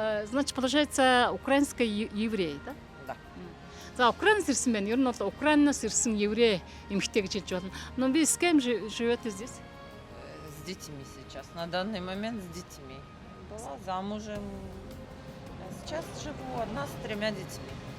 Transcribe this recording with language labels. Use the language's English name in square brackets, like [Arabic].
[Russian] Значит, получается, украинский еврей, да? Да. [Mongolian] За, Украинаас ирсэн байна. Ер нь бол Украинаас ирсэн еврей эмэгтэй гэж хэлж болно. [Russian] Но вы с кем живете здесь? С детьми сейчас. На данный момент с детьми. Была замужем. А сейчас живу одна с 3 детьми.